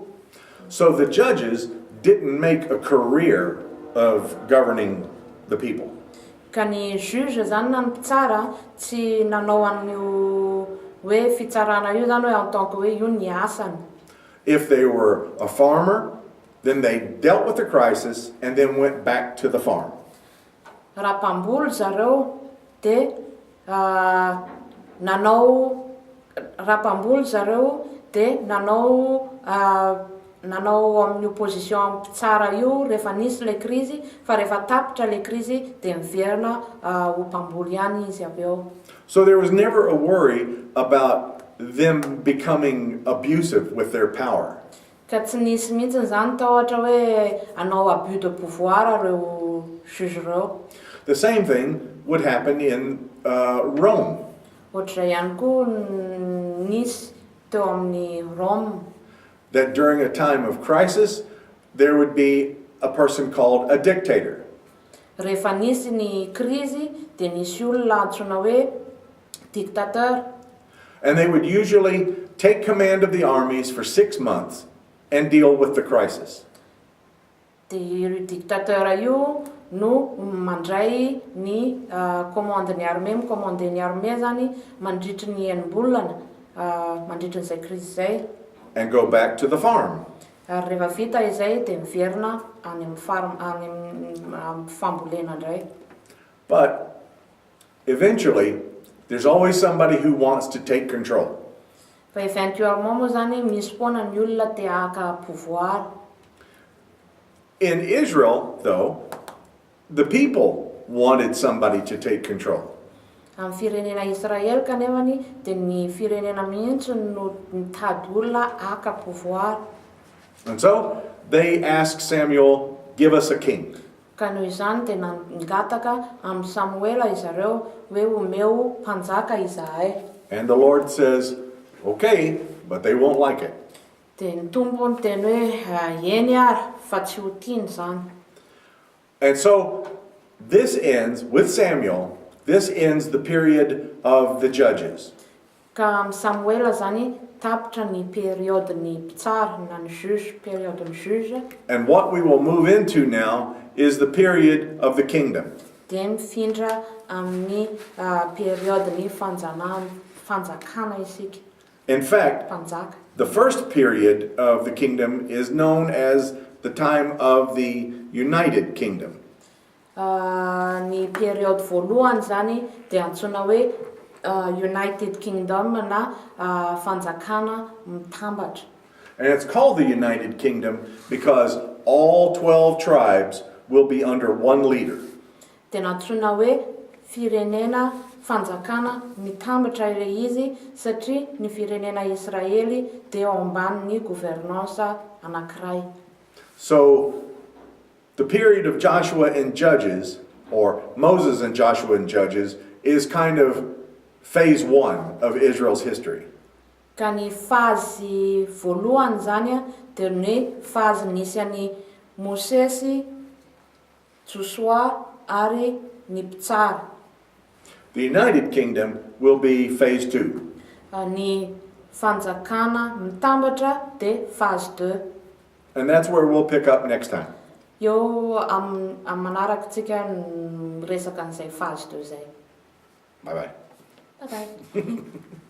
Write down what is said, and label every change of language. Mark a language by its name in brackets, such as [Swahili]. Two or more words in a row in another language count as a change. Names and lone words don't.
[English] So the judges didn't make a career of governing the people. [Malagasy] Ka ny juge zany na ny mpitsara tsy nanao an'io hoe fitsarana io zany hoe [French] en tant que [Malagasy] hoe io ny asany. [English] If they were a farmer, then they dealt with the crisis and then went back to the farm. [Malagasy] Raha mpamboly zareo dia nanao nanao amin'ny opposition amin'ny mpitsara io rehefa nisy le krizy, fa rehefa tapitra le krizy dia miverina ho mpamboly ihany izy avy eo. [English] So there was never a worry about them becoming abusive with their power. [Malagasy] Ka tsy nisy mihitsy zany ta ohatra hoe anao [French] abus de pouvoir [Malagasy] reo juge reo. [English] The same thing would happen in Rome. [Malagasy] Ohatr'izay ihany koa nisy teo amin'ny Rome. [English] That during a time of crisis, there would be a person called a dictator. [Malagasy] Rehefa nisy ny krizy dia nisy olona antsoina hoe dictateur. [English] And they would usually take command of the armies for 6 months and deal with the crisis. [Malagasy] Dia io dictateur io no mandray ny commande-ny armée, commande-ny armée zany mandritry ny enim-bolana mandritry n'izay krizy zay. [English] And go back to the farm. [Malagasy] Ary rehefa vita izay dia miverina any amin'ny fambolena indray. [English] But eventually, there's always somebody who wants to take control. [Malagasy] Fa éventuellement moa zany misy foana ny olona te haka pouvoir. [English] In Israel, though, the people wanted somebody to take control. [Malagasy] Amin'ny firenena Israel kanefany dia ny firenena mihitsy no mitady olona haka pouvoir. [English] And so they asked Samuel, give us a king. [Malagasy] Ka noho izany dia nangataka amin'ny Samuela izareo hoe omeo mpanjaka izahay. [English] And the Lord says, okay, but they won't like it. [Malagasy] Dia ny tompo ny teny hoe eny ary fa tsy ho tiany zany. [English] And so this ends, with Samuel, this ends the period of the judges. [Malagasy] Ka amin'ny Samuela zany tapitra ny période-ny mpitsara na ny juge, période-ny juge. [English] And what we will move into now is the period of the kingdom. [Malagasy] Dia mifindra amin'ny période-ny fanjakana isika. [English] In fact, [Malagasy] Mpanjaka. [English] the first period of the kingdom is known as the time of the United Kingdom. [Malagasy] Ny période voalohany zany dia antsoina hoe [English] United Kingdom [Malagasy] na fanjakana mitambatra. [English] And it's called the United Kingdom because all 12 tribes will be under one leader. [Malagasy] Dia antsoina hoe firenena fanjakana mitambatra ilay izy satria ny firenena Israely dia ao ambanin'ny gouvernance anankiray. [English] So the period of Joshua and Judges, or Moses and Joshua and Judges, is kind of phase 1 of Israel's history. [Malagasy] Ka ny fazy voalohany zany dia ny fazy nisy an'i Mosesy, Joshua ary ny mpitsara. [English] The United Kingdom will be phase 2. [Malagasy] Ny fanjakana mitambatra dia phase 2. [English] And that's where we'll pick up next time. Eo amin'ny manarakatsika resaka an'izay phase 2 zay. Bye-bye. Bye bye.